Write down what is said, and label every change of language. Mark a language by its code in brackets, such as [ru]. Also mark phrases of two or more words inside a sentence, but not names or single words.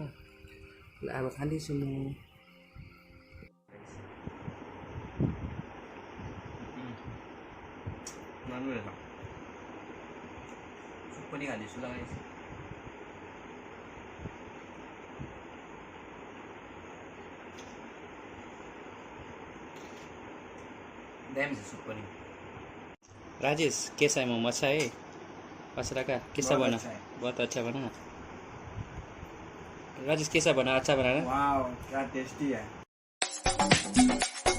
[ne] अब खाँदैछु म। राम्रो रहेछ। सुप पनि खाँदैछु लगाएछ। दामी छ सुप पनि। [hi] राजेश कैसा है मोमो? अच्छा है? पसरा का कैसा बना? बहुत अच्छा बना। राजेश कैसा बना? अच्छा बना ना? वाओ क्या टेस्टी है।